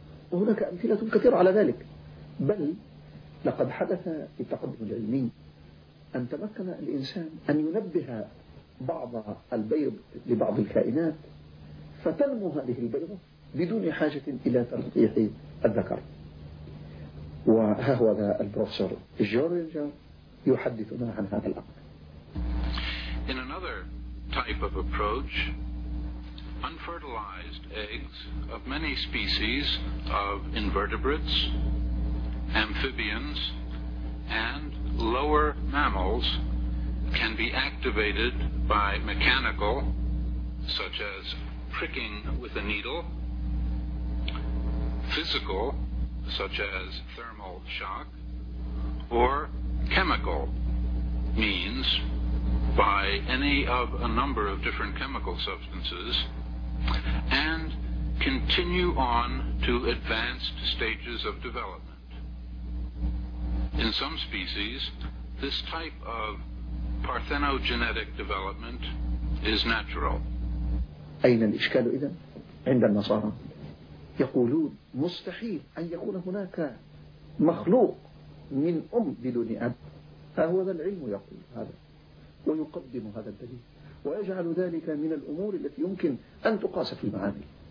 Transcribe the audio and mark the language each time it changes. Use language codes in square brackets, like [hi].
[ar] وهناك أمثلة كثيرة على ذلك، بل لقد حدث التقدم العلمي أن تمكن الإنسان أن ينبه بعض البيض لبعض الكائنات فتنمو هذه البيضة بدون حاجة إلى تلقيح الذكر. وهذا البروفيسور جورج يحدثنا عن هذا الأمر. [en] In another type of approach, unfertilized eggs of many species of invertebrates, amphibians, and lower mammals can be activated by mechanical, such as pricking with a needle, physical, such as thermal shock, or chemical means by any of a number of different chemical substances, and continue on to advanced stages of development. In some species, this type of parthenogenetic development is natural. [ar] أين الإشكال إذن عند النصارى؟ يقولون مستحيل أن يكون هناك مخلوق من أم بدون أب. فهذا العلم يقول هذا ويقدم هذا الدليل ويجعل ذلك من الأمور التي يمكن أن تقاس في المعامل.